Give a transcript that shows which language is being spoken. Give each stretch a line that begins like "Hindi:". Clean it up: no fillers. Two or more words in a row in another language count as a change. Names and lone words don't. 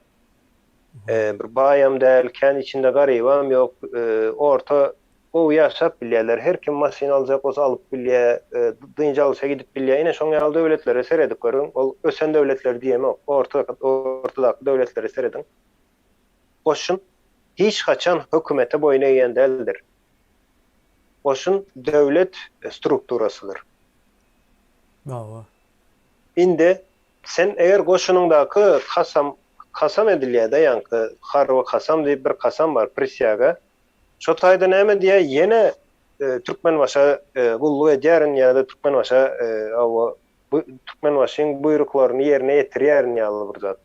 Turkmen: Bir baýam däl, kän içinde garybam ýok, orta gowy ýaşap bilýärler. Her kim maşyna aljak bolsa alyp bilýär, dynja alşa gidip bilýär. Ine şoň ýaly döwletlere seredip görüň. Ol ösen döwletler diýemek, ortadak döwletlere seredin.
Turkish: Goşun hiç kaçan hükümete boyun eğen değildir. Oşun devlet strukturasıdır.
Turkmen: indi sen eger goşunundaky kasam edilýär-de ýanky harby kasam diýip bir kasam bar prisyaga. Şo taýda näme diýär ýene Türkmenbaşa gulluk edýärin ýa-da Türkmenbaşa bu Türkmenbaşyň buýruklaryny ýerine ýetirýärin ýaly bir zat.